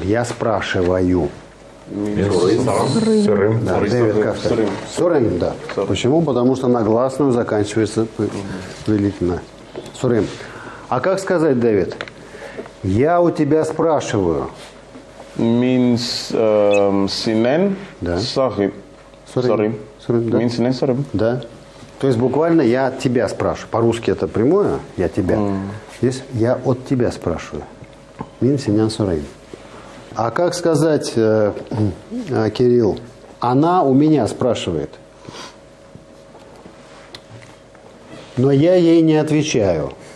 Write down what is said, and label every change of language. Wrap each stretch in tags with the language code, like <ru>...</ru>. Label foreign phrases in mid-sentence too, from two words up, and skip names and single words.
<ru>Я спрашиваю.</ru> <tt>Сырым.</tt> <ru>Да, Дэвид, как сказать? Сурым, да. Почему? Потому что на гласную заканчивается повелительно. Сурым. А как сказать, Дэвид? Я у тебя спрашиваю.</ru> <tt>Means синен</tt> <ru>Да.</ru> <tt>сарим. Сарим. Сарим, да. Means синен сарим.</tt> <ru>Да. То есть буквально я от тебя спрашиваю. По-русски это прямое, я тебя. Здесь я от тебя спрашиваю.</ru> <tt>Мин синян сурим.</tt> <ru>А как сказать, Кирилл, она у меня спрашивает. Но я ей не отвечаю.</ru>